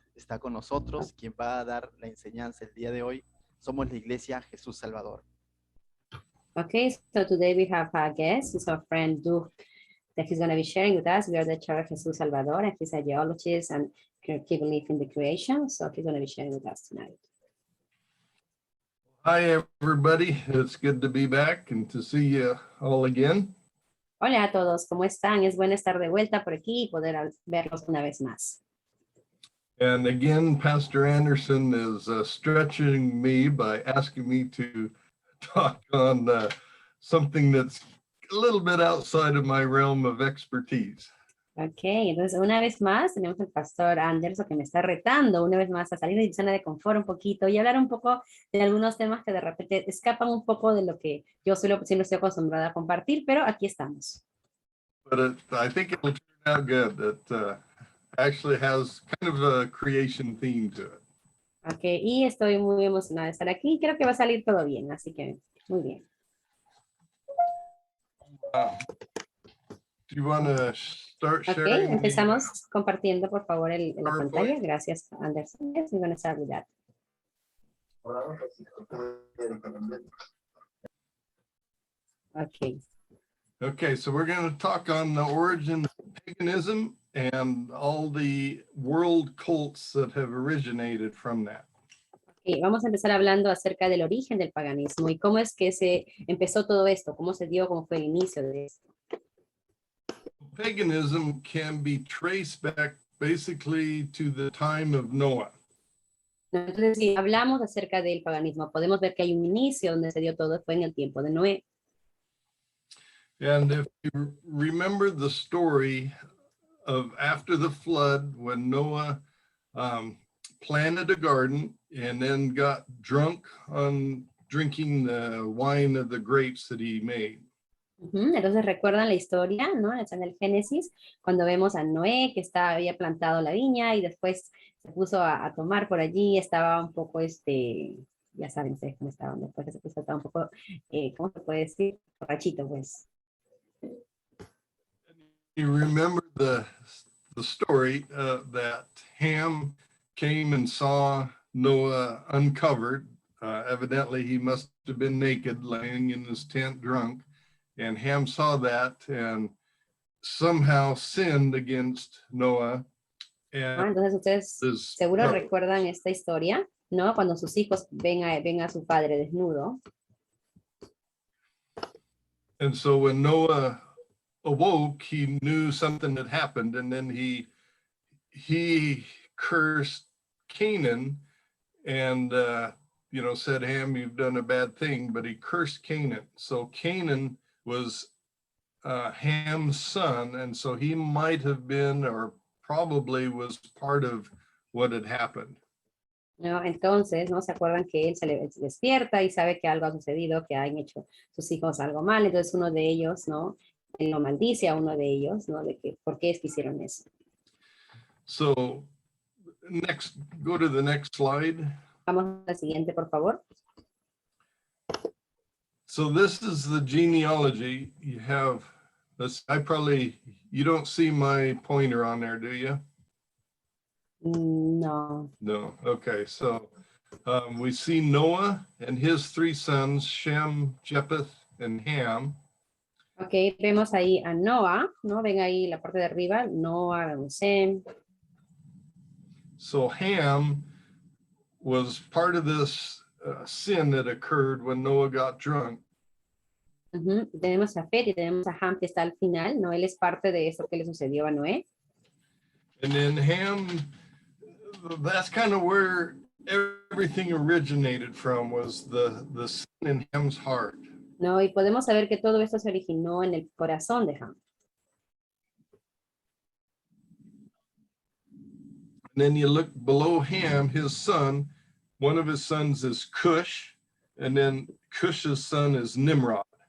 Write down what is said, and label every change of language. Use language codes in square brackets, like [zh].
[es] Está con nosotros, quien va a dar la enseñanza el día de hoy. Somos la Iglesia Jesús Salvador. [en] Okay, so today we have a guest. It's our friend Doug that he's going to be sharing with us. We are the Church Jesus Salvador, and he's a geologist and he believes in the creation. So he's going to be sharing with us tonight. Hi, everybody. It's good to be back and to see you all again. [es] Hola a todos, ¿cómo están? Es bueno estar de vuelta por aquí y poder verlos una vez más. [en] And again, Pastor Anderson is stretching me by asking me to talk on something that's a little bit outside of my realm of expertise. [es] Ok, entonces una vez más tenemos al pastor Anderson que me está retando una vez más a salir de mi zona de confort un poquito y hablar un poco de algunos temas que de repente escapan un poco de lo que yo siempre estoy acostumbrada a compartir, pero aquí estamos. [en] But I think it will turn out good. It actually has kind of a creation theme to it. [es] Ok, y estoy muy emocionada de estar aquí. Creo que va a salir todo bien, así que muy bien. [en] Do you want to start sharing? [es] Ok, empezamos compartiendo por favor la pantalla. Gracias, Anderson. [en] Yes, we're going to start with that. Okay. Okay, so we're going to talk on the origin of paganism and all the world cults that have originated from that. [es] Okay, vamos a empezar hablando acerca del origen del paganismo y cómo es que se empezó todo esto, cómo se dio, cómo fue el inicio de esto. [en] Paganism can be traced back basically to the time of Noah. [es] Entonces, si hablamos acerca del paganismo, podemos ver que hay un inicio donde se dio todo, fue en el tiempo de Noé. [en] And if you remember the story of after the flood, when Noah planted a garden and then got drunk on drinking the wine of the grapes that he made. [es] Entonces recuerdan la historia, ¿no? En el Génesis, cuando vemos a Noé que había plantado la viña y después se puso a tomar por allí, estaba un poco, ya saben ustedes cómo estaban, después que se puso a estar un poco, ¿cómo se puede decir? Borrachito, pues. [en] You remember the story that Ham came and saw Noah uncovered. Evidently, he must have been naked, laying in his tent drunk. And Ham saw that and somehow sinned against Noah. [es] Entonces ustedes seguro recuerdan esta historia, ¿no? Cuando sus hijos ven a su padre desnudo. [en] And so when Noah awoke, he knew something had happened, and then he cursed Canaan and said, Ham, you've done a bad thing, but he cursed Canaan. So Canaan was Ham's son, and so he might have been, or probably was part of what had happened. [es] ¿No? Entonces, ¿no? Se acuerdan que él se despierta y sabe que algo ha sucedido, que han hecho sus hijos algo mal, entonces uno de ellos, ¿no? Él lo maldice a uno de ellos, ¿no? De que, ¿por qué es que hicieron eso? [en] So, go to the next slide. [es] Vamos a la siguiente, por favor. [en] So this is the genealogy. You have this. You don't see my pointer on there, do you? No. No. Okay, so we see Noah and his three sons, Shem, Japheth, and Ham. [es] Ok, vemos ahí a Noah, ¿no? Ven ahí la parte de arriba, Noah, vemos Sem. [en] So Ham was part of this sin that occurred when Noah got drunk. Ujú. [es] Tenemos a Fet y tenemos a Ham que está al final, ¿no? Él es parte de eso que le sucedió a Noé. [en] And then Ham, that's kind of where everything originated from, was the sin in Ham's heart. [es] ¿No? Y podemos saber que todo esto se originó en el corazón de Ham. [en] And then you look below Ham, his son, one of his sons is Cush, and then Cush's son is Nimrod.